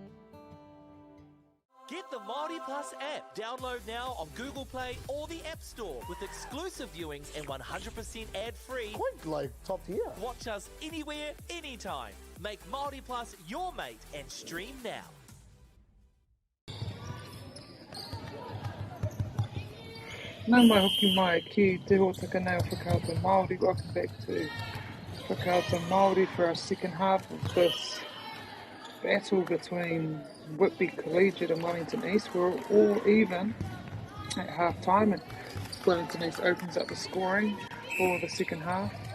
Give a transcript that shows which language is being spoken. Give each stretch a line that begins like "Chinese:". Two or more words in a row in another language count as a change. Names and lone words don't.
English: Get the MāORI Plus app. Download now on Google Play or the App Store with exclusive viewings and 100% ad-free. Quite like top tier. Watch us anywhere, anytime. Make MāORI Plus your mate and stream now.
Māori: Nā mai hoki mai ki te hōtaka nei o Whakaata Māori.
English: Welcome back to Whakaata Māori for our second half of this battle between Whitby Collegiate and Wellington East. We're all even at half time and Wellington East opens up the scoring for the second half.